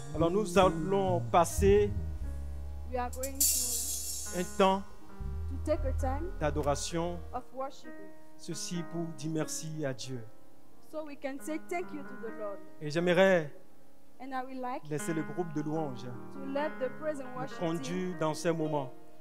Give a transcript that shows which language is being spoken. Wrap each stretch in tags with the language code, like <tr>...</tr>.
<fr>Alors nous allons passer</fr> <en>We are going to</en> <fr>un temps</fr> <en>take a time</en> <fr>d'adoration.</fr> <en>of worshiping.</en> <fr>Ceci pour dire merci à Dieu.</fr> <en>So we can say thank you to the Lord.</en> <fr>Et j'aimerais</fr> <en>And I will like</en> <fr>laisser le groupe de louanges</fr> <en>to let the praise and</en> <fr>nous</fr> <en>worship team</en> <fr>conduire dans ces moments</fr>